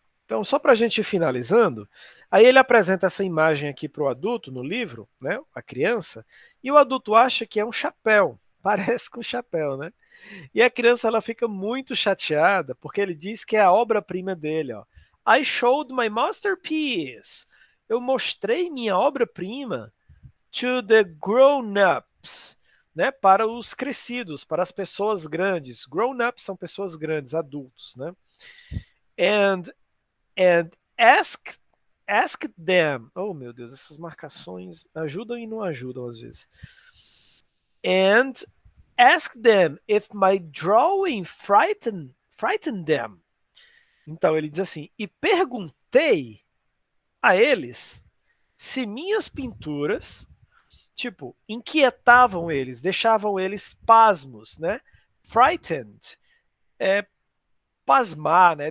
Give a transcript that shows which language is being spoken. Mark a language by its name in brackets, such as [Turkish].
[Portuguese] Então, só para a gente ir finalizando, aí ele apresenta essa imagem aqui para o adulto no livro, né, a criança, e o adulto acha que é um chapéu, parece com um chapéu, né? E a criança ela fica muito chateada porque ele diz que é a obra-prima dele, ó. [English] I showed my masterpiece. [Portuguese] Eu mostrei minha obra-prima [English] to the grown-ups, [Portuguese] né, para os crescidos, para as pessoas grandes. Grown-ups são pessoas grandes, adultos, né? [English] And ask them. [Portuguese] Oh, meu Deus, essas marcações ajudam e não ajudam às vezes. [English] And ask them if my drawing frightened them. [Portuguese] Então ele diz assim: e perguntei a eles se minhas pinturas tipo, inquietavam eles, deixavam eles pasmos, né? Frightened é pasmar, né?